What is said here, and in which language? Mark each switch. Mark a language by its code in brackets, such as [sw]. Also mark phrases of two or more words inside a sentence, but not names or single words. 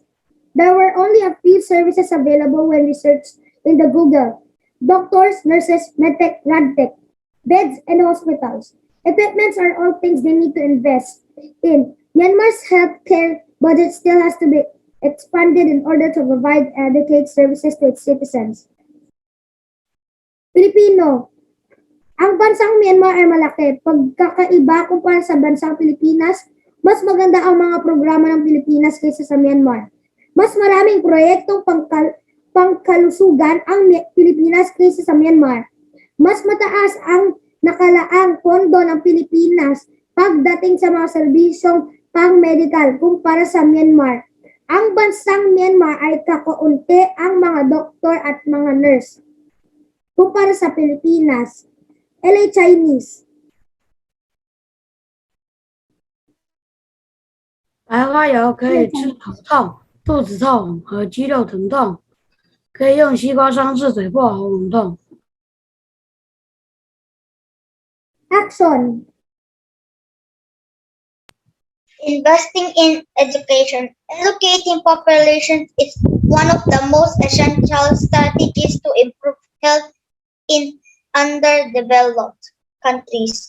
[en] There were only a few services available when researched in the Google: doctors, nurses, medtech, radtech, beds, and hospitals. Equipments are all things they need to invest in. Myanmar's healthcare budget still has to be expanded in order to provide adequate services to its citizens. [tl] Pilipino. Ang bansang Myanmar ay malaki. Pagkakaiba kumpara sa bansang Pilipinas, mas maganda ang mga programa ng Pilipinas kaysa sa Myanmar. Mas maraming proyektong pangkalusugan ang Pilipinas kaysa sa Myanmar. Mas mataas ang nakalaang pondo ng Pilipinas pagdating sa mga serbisyong pang-medical kumpara sa Myanmar. Ang bansang Myanmar ay kakaunti ang mga doktor at mga nurse kumpara sa Pilipinas. [en] LA Chinese. [zh] 白花油可以治头痛、肚子痛和肌肉疼痛，可以用西瓜霜治嘴破、喉咙痛。 [en] Action. Investing in education. Educating populations is one of the most essential strategies to improve health in underdeveloped countries.